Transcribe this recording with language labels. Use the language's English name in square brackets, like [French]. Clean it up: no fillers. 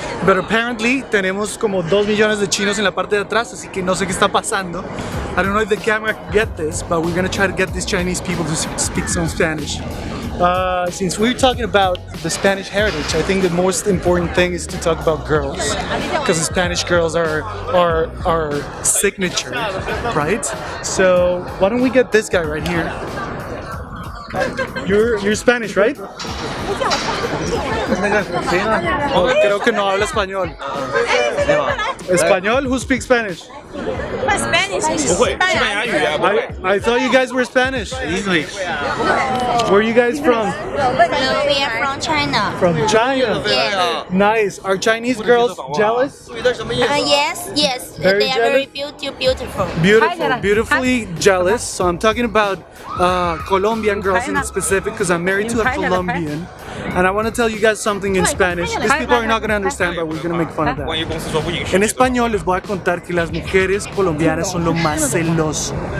[English] But apparently [Spanish] tenemos como 2 millones de chinos en la parte de atrás, así que no sé qué está pasando. [English] I don't know if the camera can get this, but we're gonna try to get these Chinese people to speak some Spanish. Since we're talking about the Spanish heritage, I think the most important thing is to talk about girls, because the Spanish girls are our signature, right? So why don't we get this guy right here? You're Spanish, right? [Spanish] Oh, creo que no habla español. [English] Español? Who speaks Spanish? Spanish. I thought you guys were Spanish. English. Where are you guys from? No, we are from China. From China? Yeah. Nice. Are Chinese girls jealous? Yes. Very they are very beautiful. Beautifully jealous. So I'm talking about Colombian girls in specific because I'm married to a Colombian. And I want to tell you guys something in Spanish. These people are not going to understand, but we're going to make fun of that. [Spanish] En español les voy a contar que las mujeres colombianas son lo más celoso.